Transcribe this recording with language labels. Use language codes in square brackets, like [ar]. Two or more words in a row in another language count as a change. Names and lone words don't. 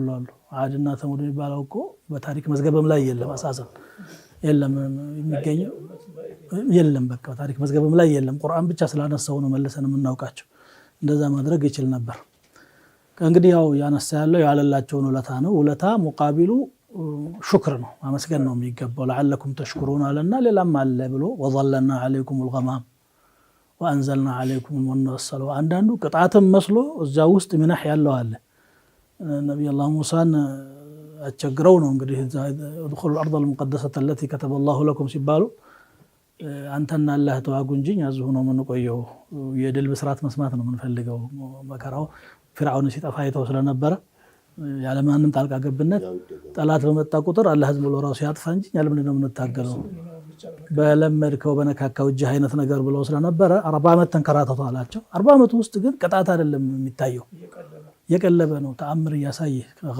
[am] አሉ። አድና ተሙድ የሚባለው እኮ በታሪክ መዝገብም ላይ የለም፣ አሳሰን የለም፣ የሚገኘው የለም። በቃ ታሪክ መዝገብም ላይ የለም። ቁርአን ብቻ ስላነሳው ነው መልሰን የምናውቃቸው። እንደዛ ማድረግ ይችል ነበር። እንግዲህ ያው ያነሳ ያለው ያለላቸውን ውለታ ነው። ውለታ [ar] مقابله شكر [am] ነው፣ ማመስገን ነው የሚገባው። [ar] لعلكم تشكرون [am] አለና ሌላም አለ ብሎ [ar] وظللنا عليكم الغمام وأنزلنا عليكم المن والسلوى። [am] አንዳንዱ ቅጣትም መስሎ እዛ ውስጥ ሚናህ ያለው አለ። ነብዩላህ ሙሳን አቸግረው ነው እንግዲህ [ar] ادخلوا الارض المقدسه التي كتب الله لكم [am] ሲባሉ አንተና አላህ ተዋጉ እንጂ ያዙ ነው የምንቆየው፣ የድል ብስራት መስማት ነው የምንፈልገው። መከራው ፍርዓውን ሲጠፋ አይተው ስለነበረ ያለ ማንም ጣልቃ ገብነት ጠላት በመጣ ቁጥር አላህ ዝም ብሎ ራሱ ያጥፋ እንጂ ያለ ምንድነው የምንታገለው በለመድከው በነካካው እጅ አይነት ነገር ብለው ስለነበረ 40 ዓመት ተንከራተቱ አላቸው። 40 ዓመት ውስጥ ግን ቅጣት አይደለም የሚታየው፣ የቀለበ ነው ተአምር እያሳየ